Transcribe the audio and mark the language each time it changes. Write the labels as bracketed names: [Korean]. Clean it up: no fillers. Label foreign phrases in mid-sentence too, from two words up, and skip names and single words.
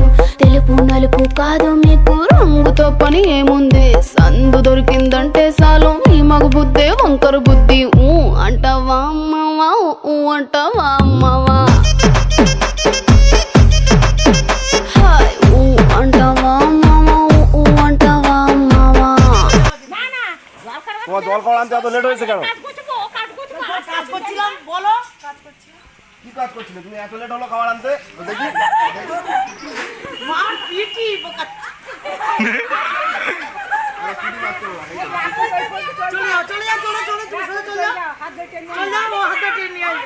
[Telugu] తెలుపు నలుపు కాదు మీకు రంగుతో పని ఏముంది, సందు దొరికిందంటే చాలు మీ మగ బుద్ధే వంకర బుద్ధి. ఊ అంటావా అమ్మావా, ఊ అంటావా అమ్మావా, హాయ్ ఊ అంటావా అమ్మావా, ఊ అంటావా అమ్మావా. [Bangla] লেট হয়েছে কেন? বলো কি কাজ করছিলে তুমি? এত লেট হলো খাবার আনতে? দেখি মার পিটি বোকা। চলে যা হাত ধরে ও হাত ধরে নিয়ে আসবে।